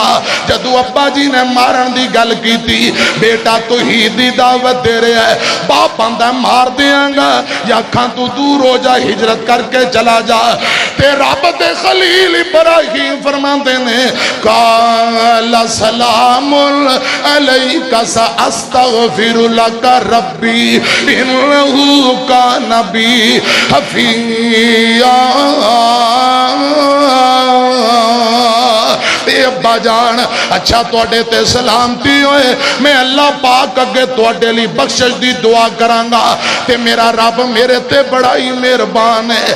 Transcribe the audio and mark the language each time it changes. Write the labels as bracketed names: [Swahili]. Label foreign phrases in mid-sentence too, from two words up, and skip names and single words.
[Punjabi] جدوں ابا جی نے مارن دی گل کی بیٹا توحید دی دعوت دے رہا ہے، باپ آندا مار دینگا یا اکھاں تو دور ہو جا ہجرت کر کے چلا جا. تے رب دے خلیل ابراہیم فرماندے نے [Arabic] قال سلام عليك سأستغفر لك ربي إنه كان بي حفيا. [Punjabi] ابا جان اچھا تہاڈے تے سلامتی ہوئے، میں اللہ پاک اگے تہاڈے لئی بخشش دی دعا کراں گا تے میرا رب میرے تے بڑا ہی مہربان ہے.